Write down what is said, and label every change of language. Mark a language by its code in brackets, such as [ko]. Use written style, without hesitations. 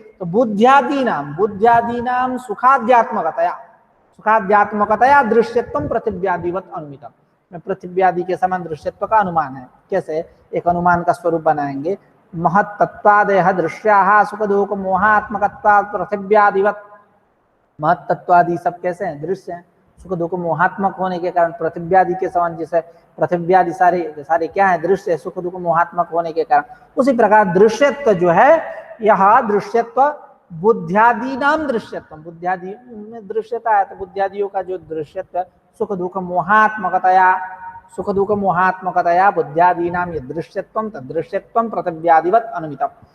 [sa] तो बुद्धियादीनाम सुखाध्यात्मकतया, सुखाध्यात्मकतया दृश्यत्व पृथिव्यादिवत अनुमितम। [hi] पृथिव्यादि के समान दृश्यत्व का अनुमान है। कैसे? एक अनुमान का स्वरूप बनाएंगे। [sa] महत्तत्वादयः दृश्याः सुख दुख मोहात्मकत्वात् पृथिव्यादिवत। [hi] महत्तत्वादि सब कैसे हैं? दृश्य हैं। सुख दुख मोहात्मक होने के कारण पृथिव्यादि के समान, जैसे पृथिव्यादि सारे क्या है? दृश्य, सुख दुख मोहात्मक होने के कारण। उसी प्रकार दृश्यत्व जो है, यह दृश्यत्व बुद्धियादि नाम दृश्यत्व, बुद्धियादि में दृश्यता है, तो बुद्धियादियों का जो दृश्यत्व सुख दुख मोहात्मकतया, सुख दुख मोहात्मकतया बुद्धियादीनाम ये दृश्यत्वम [sa] तदृश्यत्वम पृथिव्यादिवत अनुमितम।